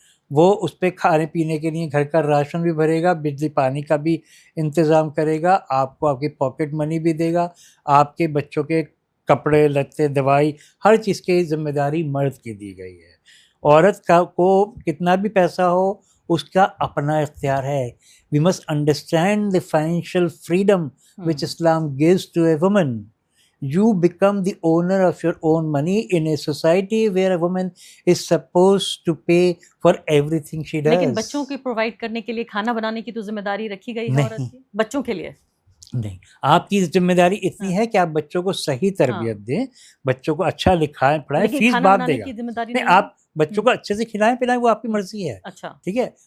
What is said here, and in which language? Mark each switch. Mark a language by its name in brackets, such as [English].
[Hindi] वो उस पर खाने पीने के लिए घर का राशन भी भरेगा, बिजली पानी का भी इंतज़ाम करेगा, आपको आपकी पॉकेट मनी भी देगा, आपके बच्चों के कपड़े लत्ते दवाई हर चीज़ की जिम्मेदारी मर्द की दी गई है। औरत का को कितना भी पैसा हो उसका अपना इख्तियार है। [English] We must understand the financial freedom which Islam gives to a woman. You become the owner of your own money in a society where a woman is supposed to pay for everything she does. [Hindi] लेकिन बच्चों की provide करने के लिए, खाना बनाने की तो जिम्मेदारी रखी गई है औरत की, बच्चों के लिए नहीं। आपकी जिम्मेदारी इतनी है कि आप बच्चों को सही तरबियत दें, बच्चों को अच्छा लिखाएं पढ़ाएं, फीस बात देगा नहीं, आप बच्चों को अच्छे से खिलाएं पिलाएं, वो आपकी मर्जी है। अच्छा, ठीक है।